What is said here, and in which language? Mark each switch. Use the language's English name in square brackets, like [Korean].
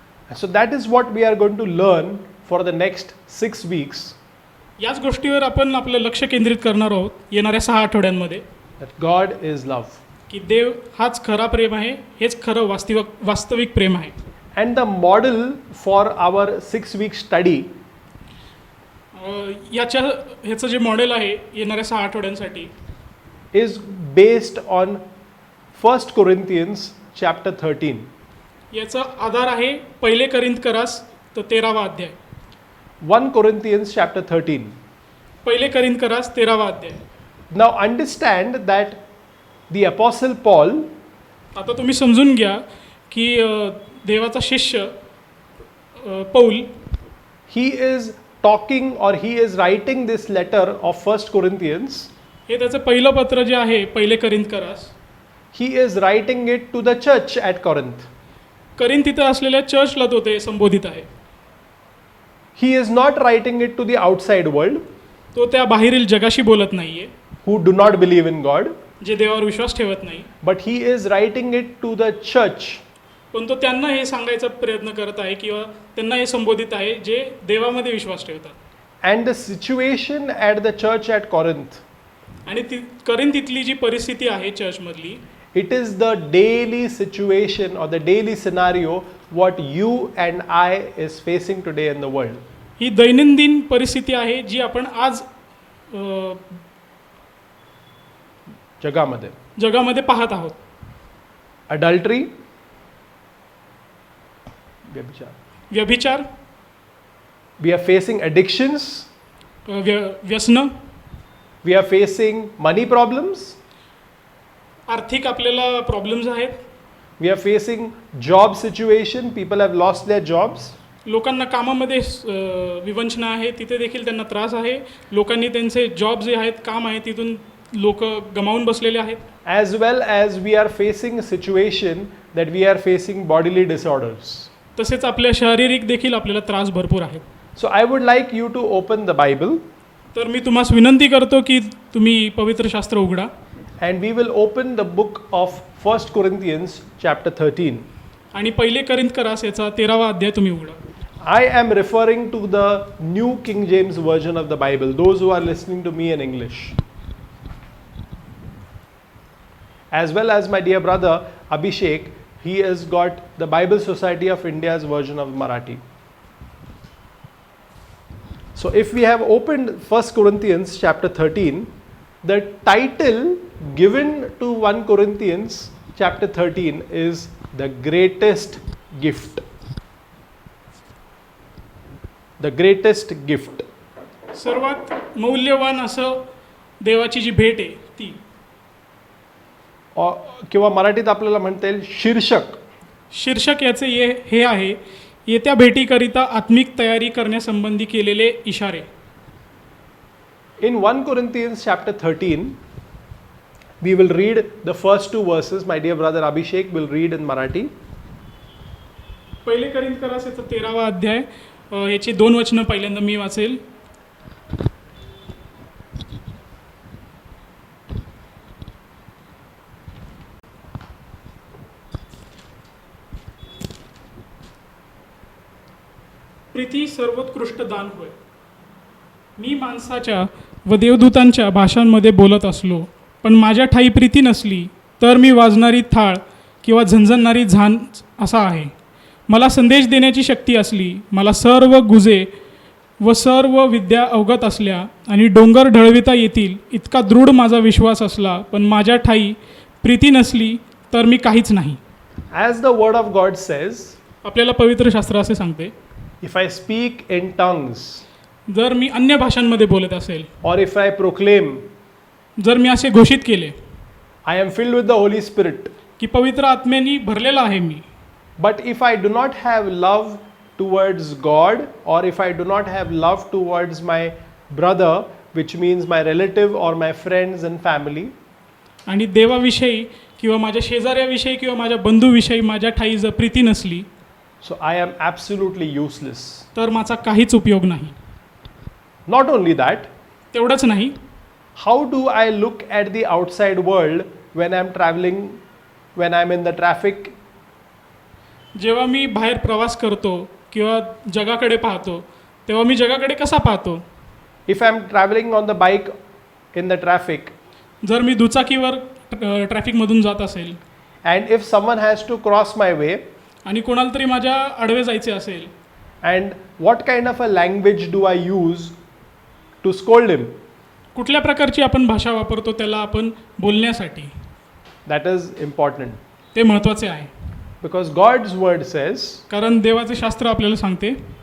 [English] So that is what we are going to learn for the next 6 weeks. [Marathi] याच गोष्टीवर आपण आपलं लक्ष केंद्रित करणार आहोत येणाऱ्या 6 आठवड्यांमध्ये, [English] That God is love. [Marathi] की देव हाच खरा प्रेम आहे, हेच खरं वास्तविक प्रेम आहे. [English] And the model for our 6-week study [Marathi] ह्याचं जे मॉडेल आहे येणाऱ्या 6 आठवड्यांसाठी [English] is based on 1 Corinthians chapter 13. [Marathi] याचा आधार आहे पहिले करिंथकरास 13वा अध्याय. [English] 1 Corinthians chapter 13. [Marathi] पहिले करिंथकरास 13वा अध्याय. [English] Now understand that the apostle Paul, [Marathi] आता तुम्ही समजून घ्या की देवाचा शिष्य Paul, [English] he is talking or he is writing this letter of 1 Corinthians. [Marathi] हे त्याचं पहिलं पत्र जे आहे पहिले करिंथकरास, [English] He is writing it to the church at Corinth. [Marathi] Corinth इथं असलेल्या चर्चला तो ते संबोधित आहे. [English] He is not writing it to the outside world [Marathi] तो त्या बाहेरील जगाशी बोलत नाहीये, [English] who do not believe in God, [Marathi] जे देवावर विश्वास ठेवत नाही, [English] but he is writing it to the church. [Marathi] पण तो त्यांना हे सांगायचा प्रयत्न करत आहे किंवा त्यांना हे संबोधित आहे जे देवामध्ये विश्वास ठेवतात. [English] And the situation at the church at Corinth, [Marathi] आणि करिंथ इथली जी परिस्थिती आहे चर्चमधली, [English] it is the daily situation or the daily scenario what you and I is facing today in the world. [Marathi] ही दैनंदिन परिस्थिती आहे जी आपण आज जगामध्ये पाहत आहोत. [English] Adultery, [Marathi] व्यभिचार, [English] We are facing addictions. [Marathi] व्यसनं, [English] We are facing money problems. [Marathi] आर्थिक आपल्याला प्रॉब्लेम्स आहेत. [English] We are facing job situation. People have lost their jobs. [Marathi] लोकांना कामामध्ये विवंचना आहे, तिथे देखील त्यांना त्रास आहे. लोकांनी त्यांचे जॉब जे आहेत, काम आहे, तिथून लोक गमावून बसलेले आहेत. [English] As well as we are facing a situation that we are facing bodily disorders. [Marathi] तसेच आपल्या शारीरिक देखील आपल्याला त्रास भरपूर आहेत. [English] So I would like you to open the Bible [Marathi] तर मी तुम्हाला विनंती करतो की तुम्ही पवित्र शास्त्र उघडा [English] and we will open the book of 1 Corinthians chapter 13. [Marathi] आणि पहिले करिंथकरास याचा 13वा अध्याय तुम्ही उघडा. [English] I am referring to the New King James Version of the Bible, those who are listening to me in English. As well as my dear brother Abhishek, he has got the Bible Society of India's version of Marathi. So if we have opened 1 Corinthians chapter 13, the title given to 1 Corinthians chapter 13 is the greatest gift. The greatest gift. [Marathi] सर्वात मौल्यवान असं देवाची जी भेट आहे ती, किंवा मराठीत आपल्याला म्हणता येईल शीर्षक. शीर्षक याचे हे आहे, येत्या भेटीकरिता आत्मिक तयारी करण्यासंबंधी केलेले इशारे. [English] In 1 Corinthians chapter 13, we will read the first two verses. My dear brother Abhishek will read in Marathi. [Marathi] पहिले करिंथकरास याचा 13वा अध्याय, याची 2 वचनं पहिल्यांदा मी वाचेल. प्रीती सर्वोत्कृष्ट दान होय. मी माणसाच्या व देवदूतांच्या भाषांमध्ये बोलत असलो, पण माझ्या ठाई प्रीती नसली तर मी वाजणारी थाळ किंवा झणझणणारी झांज असा आहे. मला संदेश देण्याची शक्ती असली, मला सर्व गुजे व सर्व विद्या अवगत असल्या आणि डोंगर ढळविता येतील इतका दृढ माझा विश्वास असला, पण माझ्या ठाई प्रीती नसली तर मी काहीच नाही. [English] As the word of God says, [Marathi] आपल्याला पवित्र शास्त्र असे सांगते, [English] if I speak in tongues, [Marathi] जर मी अन्य भाषांमध्ये बोलत असेल, [English] or if I proclaim, [Marathi] जर मी असे घोषित केले [English] I am filled with the Holy Spirit, [Marathi] की पवित्र आत्म्याने भरलेला आहे मी, [English] but if I do not have love towards God, or if I do not have love towards my brother, which means my relative or my friends and family, [Marathi] आणि देवाविषयी किंवा माझ्या शेजाऱ्याविषयी किंवा माझ्या बंधूविषयी माझ्या ठाई जर प्रीती नसली, [English] so I am absolutely useless. [Marathi] तर माझा काहीच उपयोग नाही. [English] Not only that, [Marathi] तेवढंच नाही, [English] how do I look at the outside world when I'm traveling, when I'm in the traffic? [Marathi] जेव्हा मी बाहेर प्रवास करतो किंवा जगाकडे पाहतो, तेव्हा मी जगाकडे कसा पाहतो? [English] If I'm traveling on the bike in the traffic, [Marathi] जर मी दुचाकीवर ट्रॅफिकमधून जात असेल [English] and if someone has to cross my way, [Marathi] आणि कोणाला तरी माझ्या आडवे जायचे असेल, [English] and what kind of a language do I use to scold him? [Marathi] कुठल्या प्रकारची आपण भाषा वापरतो त्याला आपण बोलण्यासाठी? [English] That is important, [Marathi] ते महत्त्वाचे आहे. [English] because God's word says, [Marathi] कारण देवाचे शास्त्र आपल्याला सांगते,